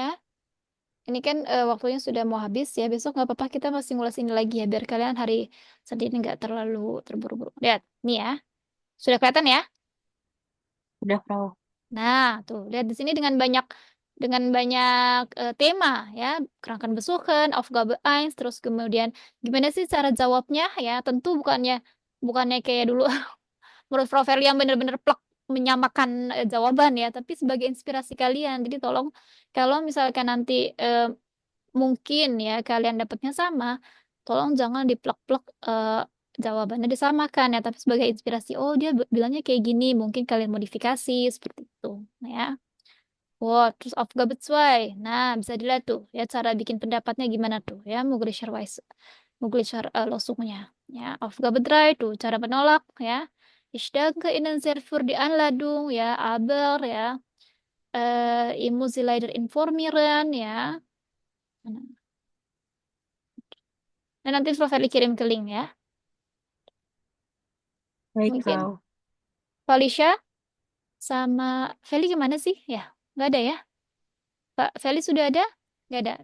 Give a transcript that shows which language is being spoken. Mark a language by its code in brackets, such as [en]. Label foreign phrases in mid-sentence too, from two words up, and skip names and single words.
[id] Ini kan waktunya sudah mau habis ya. Besok nggak apa-apa kita masih mulai sini lagi ya biar kalian hari Senin nggak terlalu terburu-buru. Lihat, nih ya. Sudah kelihatan ya? Udah, Frau. Nah, tuh lihat di sini dengan banyak tema ya, [de] kerangkan besuchen, Aufgabe 1, [id] terus kemudian gimana sih cara jawabnya ya? Tentu bukannya kayak dulu menurut Prof. Verly yang benar-benar plek menyamakan jawaban ya, tapi sebagai inspirasi kalian. Jadi tolong kalau misalkan nanti mungkin ya kalian dapatnya sama, tolong jangan diplek-plek jawabannya disamakan ya, tapi sebagai inspirasi. Oh, dia bilangnya kayak gini, mungkin kalian modifikasi seperti itu ya. Wow, terus Aufgabe 2. Nah, bisa dilihat tuh ya cara bikin pendapatnya gimana tuh ya, [de] Möglicher Losungnya. [id] Ya, Aufgabe 3 tuh cara menolak ya. [de] Ich danke Ihnen sehr für die Einladung ya, aber ya ich muss Sie leider informieren ya. [id] Dan nanti Prof. Verly kirim ke link ya. Baik, Mungkin Frau. Felicia sama Feli gimana sih? Ya, nggak ada ya. Pak Feli sudah ada? Nggak ada.